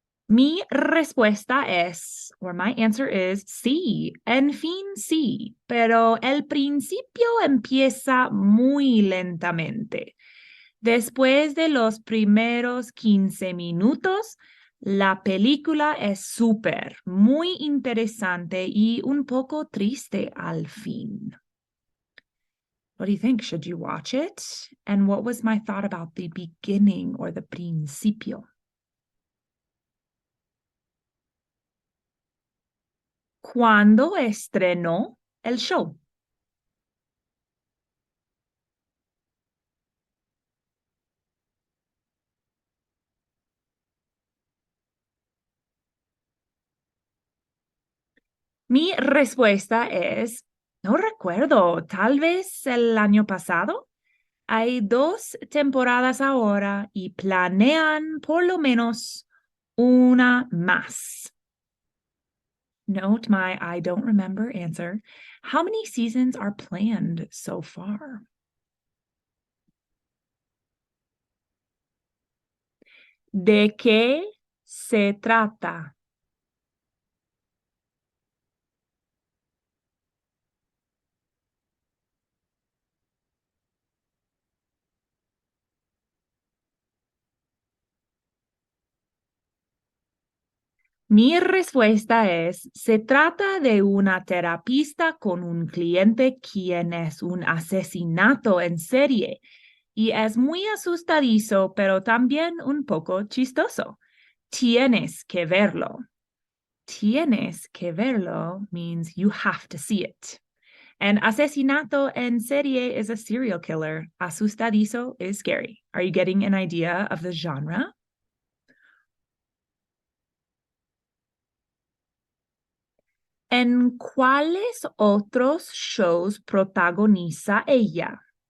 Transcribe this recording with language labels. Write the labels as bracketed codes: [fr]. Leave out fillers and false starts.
[es] Mi respuesta es, [en] or my answer is, [es] sí, en fin, sí, pero el principio empieza muy lentamente. Después de los primeros 15 minutos, la película es súper, muy interesante y un poco triste al fin. [en] What do you think? Should you watch it? And what was my thought about the beginning or the principio? [es] ¿Cuándo estrenó el show? Mi respuesta es, no recuerdo, tal vez el año pasado. Hay 2 temporadas ahora y planean por lo menos una más. [en] Note my I don't remember answer. How many seasons are planned so far? [es] ¿De qué se trata? Mi respuesta es, se trata de una terapista con un cliente quien es un asesinato en serie y es muy asustadizo, pero también un poco chistoso. Tienes que verlo. Tienes que verlo [en] means you have to see it. And [es] asesinato en serie [en] is a serial killer. Asustadizo is scary. Are you getting an idea of the genre? [es] ¿En cuáles otros shows protagoniza ella?